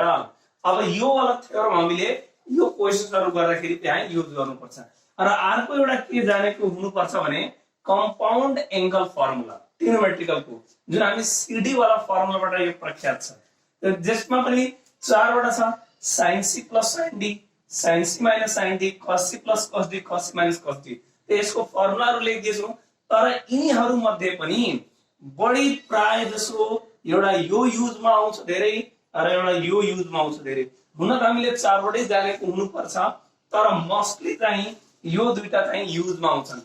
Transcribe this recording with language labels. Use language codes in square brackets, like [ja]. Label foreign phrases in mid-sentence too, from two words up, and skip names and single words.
[ne] अब यो वाला थ्योरम हामीले यो क्वेशन्सहरु गर्दाखेरि त्यहाँ युज गर्नुपर्छ। र अर्को एउटा के जानेको हुनुपर्छ भने [en] compound angle formula [ne] ट्रिग्नोमेट्रिकलको जुन हामी सीडी वाला फर्मुलाबाट यो प्रख्यात छ जसमा पनि चार वटा छ [en] sin c plus sin d sin c minus sin d cos c plus cos d cos c minus cos d [ne] यसको फर्मुलाहरु लेख्दिछु। तर यिनीहरु मध्ये पनि बढी प्राय जसो एउटा यो युजमा आउँछ धेरै र एउटा यो युजमा आउँछ धेरै। हुन त हामीले चारवटै जानेको हुनुपर्छ तर मोस्टली चाहिँ यो दुईटा चाहिँ युजमा आउँछन्।